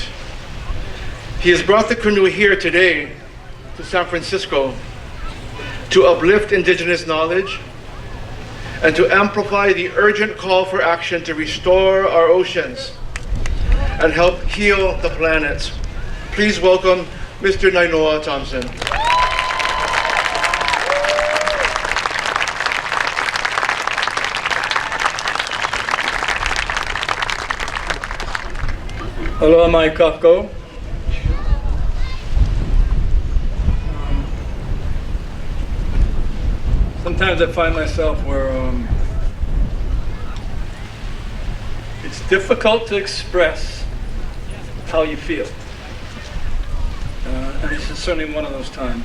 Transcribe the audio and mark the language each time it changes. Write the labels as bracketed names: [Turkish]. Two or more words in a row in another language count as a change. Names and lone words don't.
[English] He has brought the canoe here today to San Francisco to uplift indigenous knowledge and to amplify the urgent call for action to restore our oceans and help heal the planet. Please welcome Mr. Nainoa Thompson. [Hawaiian] Aloha mai kākou. [English] Sometimes I find myself where it's difficult to express how you feel. And this is certainly one of those times.